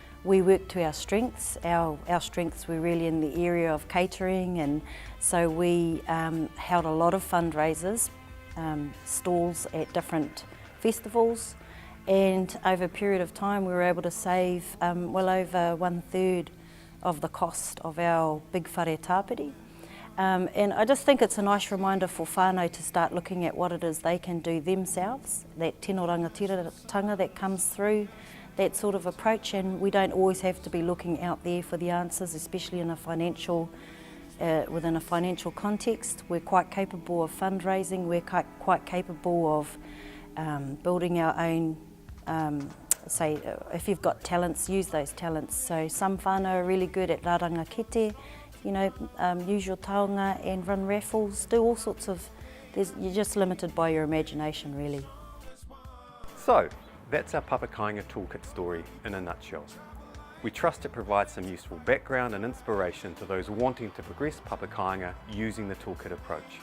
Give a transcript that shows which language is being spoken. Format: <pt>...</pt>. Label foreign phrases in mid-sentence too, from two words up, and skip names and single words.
<en>we work to our strengths. Our strengths were really in the area of catering, and so we held a lot of fundraisers, stalls at different festivals, and over a period of time we were able to save well over 1/3 of the cost of our big</en> <mi>whare tāpiri.</mi> <en>And I just think it's a nice reminder for whānau to start looking at what it is they can do themselves, that</en> <mi>tino rangatiratanga</mi> <en>that comes through that sort of approach, and we don't always have to be looking out there for the answers, especially in a financial, within a financial context. We're quite capable of fundraising, we're quite capable of building our own, say, if you've got talents, use those talents. So some whānau are really good at</en> <mi>rāranga kete,</mi> <en>you know, use your taonga and run raffles, do all sorts of, you're just limited by your imagination really. So, that's our Papakainga Toolkit story in a nutshell. We trust it provides some useful background and inspiration to those wanting to progress Papakainga using the toolkit approach.</en>